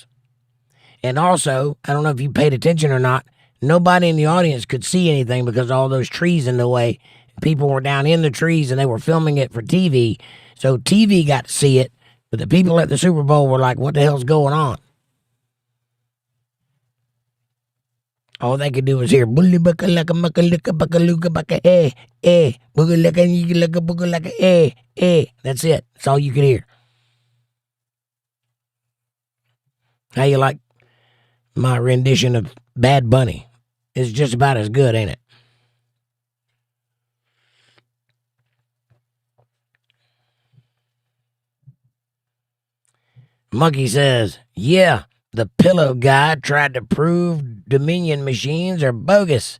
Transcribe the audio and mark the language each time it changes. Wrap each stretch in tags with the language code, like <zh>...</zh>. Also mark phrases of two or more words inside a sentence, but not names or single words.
<en>And also, I don't know if you paid attention or not, nobody in the audience could see anything because of all those trees in the way. People were down in the trees, and they were filming it for TV. So TV got to see it, but the people at the Super Bowl were like, what the hell's going on? All they could do was hear bully bucka laka mucka lika bucka luka bucka booga laka yika laka booga laka That's it. That's all you could hear. How you like my rendition of Bad Bunny? It's just about as good, ain't it? Monkey says, yeah, the pillow guy tried to prove Dominion machines are bogus.</en>